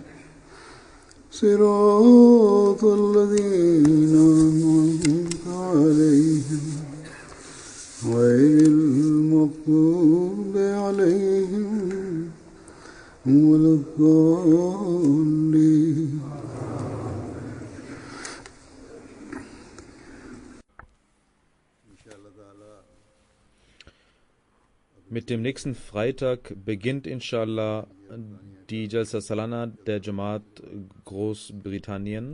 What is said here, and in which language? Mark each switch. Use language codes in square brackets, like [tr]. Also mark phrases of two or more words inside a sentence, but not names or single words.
[ar] صراط الذين أنعمت عليهم غير المغضوب عليهم ولا الضالين. [de] Mit dem nächsten Freitag beginnt inshallah die Jalsa Salana der Jamaat Großbritannien.